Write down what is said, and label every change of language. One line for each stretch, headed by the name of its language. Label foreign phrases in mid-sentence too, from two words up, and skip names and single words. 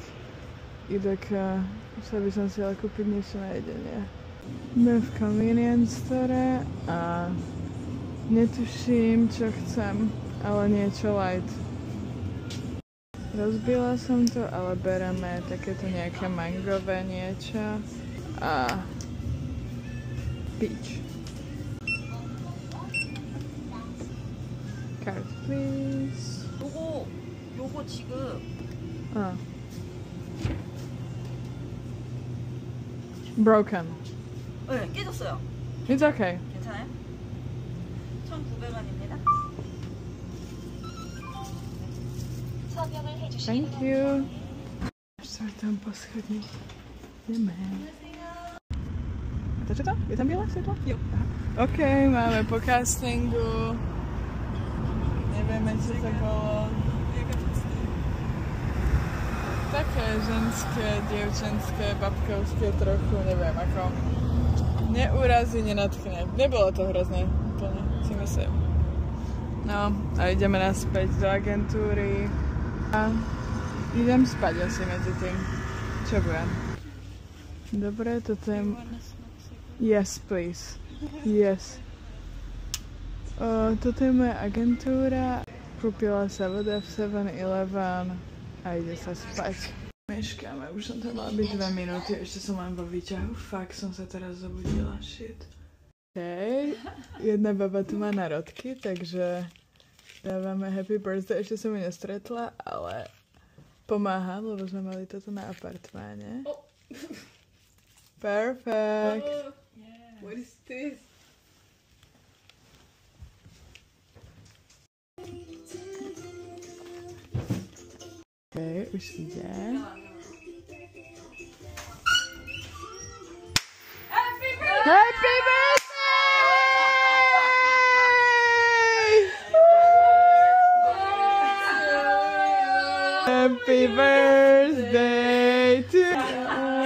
Slovak: Idak sa by som si ale kúpiť niečo na jedenie. Sme v
English: convenience store
Slovak: a netuším, čo chcem, ale niečo light. Rozbila som to, ale bereme takéto nejaké mangové niečo a peach.
English: Card please.
Korean: 요거 지금
English: Broken.
Korean: 네, 깨졌어요.
English: It's okay.
Korean: 괜찮아요? 1,900원입니다.
English: Thank you.
Slovak: Sa tam po schodni. Ideme. A to čo to? Je tam biele svetlo? Jo. OK, máme po castingu. Nevieme, čo to bolo. Také ženské, dievčenské, babkovské trochu, neviem ako. Neurazí, nenatchne. Nebolo to hrozné, úplne, si myslím. No, a ideme naspäť do agentúry. A idem spať asi medzi tým. Čo budem? Dobre, toto je...
English: Yes, please. Yes.
Slovak: Toto je moja agentúra. Kúpila sa voda v 7-Eleven a ide sa spať. Meškáme, už som tam mala byť 2 minúty, ešte som len vo výťahu. Fakt som sa teraz zobudila, shit. Hej, jedna baba tu má narodky, takže dávame
English: happy birthday,
Slovak: ešte som ju nestretla, ale pomáham, lebo sme mali toto na apartmáne.
English: Oh. Perfect. Oh, yeah. What is this?
Slovak: Okay, už ide.
English: Happy birthday! Happy birthday! Happy birthday to you.